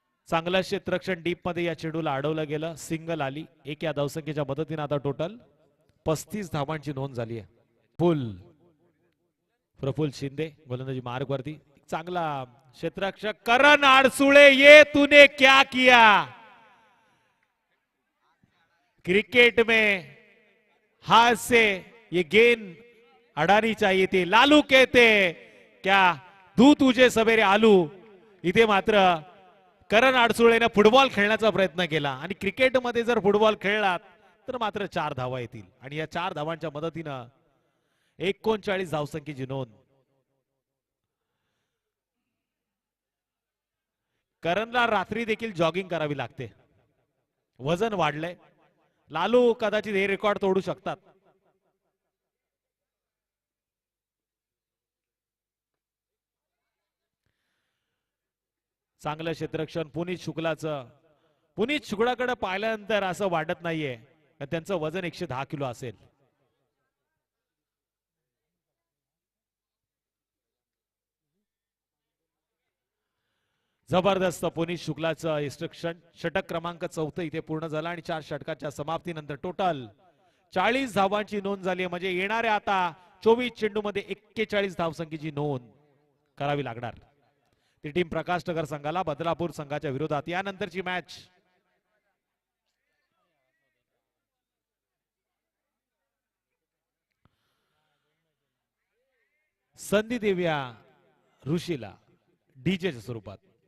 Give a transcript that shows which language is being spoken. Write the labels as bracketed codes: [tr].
[mr] चांगलं क्षेत्ररक्षण डीप मध्ये या चेंडूला अडवलं गेलं. सिंगल आली. एक या धावसंख्येच्या मदतीने आता टोटल 35 धावांची नोंद झाली आहे. प्रफुल्ल शिंदे गोलंदाजी मार्ग वरती. चांगला क्षेत्ररक्षक करण आडसुळे, [hi] ये तूने क्या किया. क्रिकेट में हाथ से ये गेंद अड़ानी चाहिए थी. लालू कहते क्या दू तुझे सवेरे आलू. [mr] इथे मात्र करण आडसुळेने फुटबॉल खेळण्याचा प्रयत्न केला आणि क्रिकेटमध्ये जर फुटबॉल खेळलात तर मात्र 4 धावा येतील आणि या 4 धावांच्या मदतीनं 39 धावसंख्येची नोंद. करणला रात्री देखील जॉगिंग करावी लागते. वजन वाढलंय. लालू कदाचित हे रेकॉर्ड तोडू शकतात. चांगलं क्षेत्ररक्षण पुनीत शुक्लाचं. पुनीत शुक्लाकडे पाहिल्यानंतर असं वाटत नाहीये त्यांचं वजन 110 किलो असेल. जबरदस्त पुनीत शुक्लाचं इंस्ट्रक्शन. षटक क्रमांक 4 इथे पूर्ण झाला आणि 4 षटकाच्या समाप्तीनंतर टोटल 40 धावांची नोंद झाली. म्हणजे येणाऱ्या आता 24 चेंडूमध्ये 41 धावसंख्येची नोंद करावी लागणार. ती टीम प्रकाश नगर संघाला बदलापूर संघाच्या विरोधात. यानंतरची मॅच संधी देऊया ऋषीला डीजेच्या स्वरूपात.